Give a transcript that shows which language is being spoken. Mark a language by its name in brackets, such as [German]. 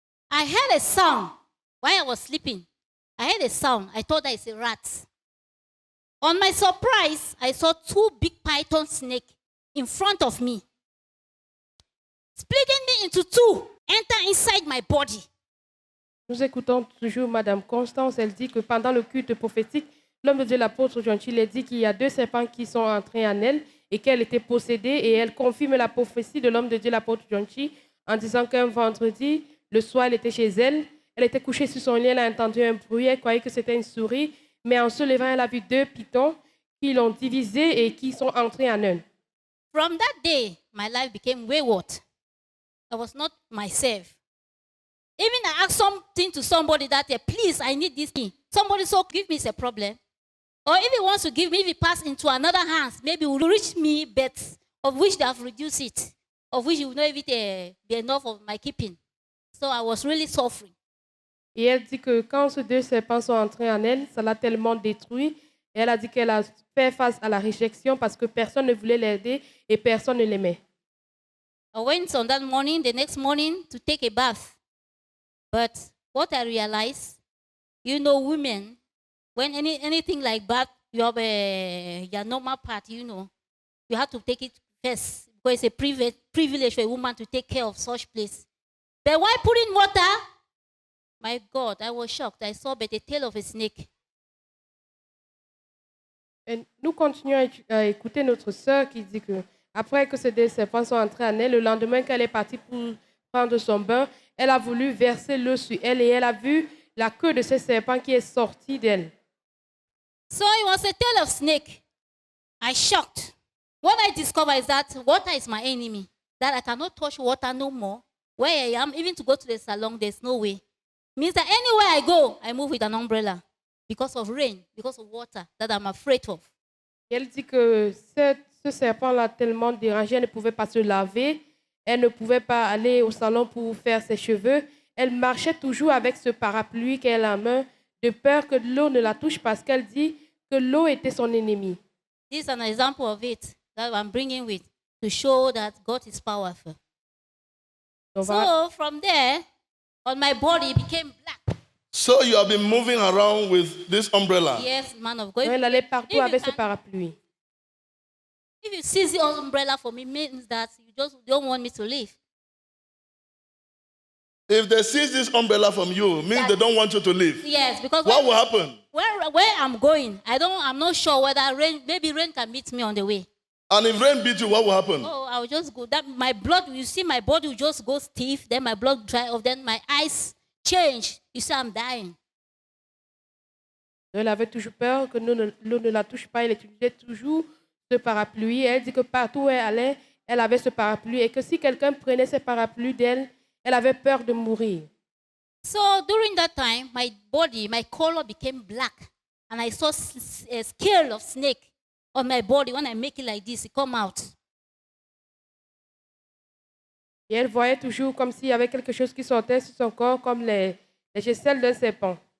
[English] I heard a sound while I was sleeping. I heard a sound. I thought that it's a rat. On my surprise, I saw 2 big python snakes in front of me, splitting me into 2, enter inside my body. [French] Nous écoutons toujours Madame Constance. Elle dit que pendant le culte prophétique, l'homme de Dieu, l'apôtre John Chi, dit qu'il y a 2 serpents qui sont entrés en elle et qu'elle était possédée. Et elle confirme la prophétie de l'homme de Dieu, l'apôtre John Chi, en disant qu'un vendredi, le soir, elle était chez elle. Elle était couchée sur son lit, elle a entendu un bruit, elle croyait que c'était une souris. Mais en se levant, elle a vu 2 pythons qui l'ont divisé et qui sont entrés en un. [English] From that day, my life became wayward. I was not myself. Even I asked something to somebody that, please, I need this thing. Somebody so give me a problem. Or if he wants to give me, if he pass into another hands, maybe it will reach me, but of which they have reduced it, of which it will not even be enough of my keeping. So I was really suffering. [French] Et elle dit que quand ces 2 serpents sont entrés en elle, ça l'a tellement détruit. Et elle a dit qu'elle a fait face à la réjection parce que personne ne voulait l'aider et personne ne l'aimait. [English] I went on that morning, the next morning, to take a bath. But what I realized, women, when anything like that, you have your normal part, you have to take it first because it's a privilege for a woman to take care of such place. But while putting water, my God, I was shocked. I saw but the tail of a snake. [French] Et nous continuons à écouter notre sœur qui dit que après que ces 2 serpents sont entrés en elle, le lendemain qu'elle est partie pour prendre son bain, elle a voulu verser l'eau sur elle et elle a vu la queue de ce serpent qui est sortie d'elle. [English] So it was a tail of snake. I shocked. What I discovered is that water is my enemy. That I cannot touch water no more. Where I am, even to go to the salon, there's no way. Means that anywhere I go, I move with an umbrella because of rain, because of water that I'm afraid of. [French] Et elle dit que ce serpent l'a tellement dérangée, elle ne pouvait pas se laver, elle ne pouvait pas aller au salon pour faire ses cheveux. Elle marchait toujours avec ce parapluie qu'elle a en main, de peur que l'eau ne la touche parce qu'elle dit que l'eau était son ennemi. [English] This is an example of it that I'm bringing with to show that God is powerful. So from there, on my body, it became black. So you have been moving around with this umbrella. Yes, man of God. [French] Elle allait partout avec ce parapluie. [English] If you seize the umbrella for me, means that you just don't want me to leave. If they seize this umbrella from you, means they don't want you to leave. Yes, because What will happen? Where I'm going, I'm not sure whether maybe rain can meet me on the way. And if rain beats you, what will happen? Oh, I will just go. That my blood, you see, my body will just go stiff. Then my blood dry off. Then my eyes change. You see, I'm dying. [French] Elle avait toujours peur que l'eau ne la touche pas. Elle utilisait toujours ce parapluie. Elle dit que partout où elle allait, elle avait ce parapluie. Et que si quelqu'un prenait ce parapluie d'elle, elle avait peur de mourir. [English] So during that time, my body, my color became black. And I saw a scale of snake on my body. When I make it like this, it come out. [French] Et elle voyait toujours comme s'il y avait quelque chose qui sortait sur son corps, comme les aisselles d'un serpent.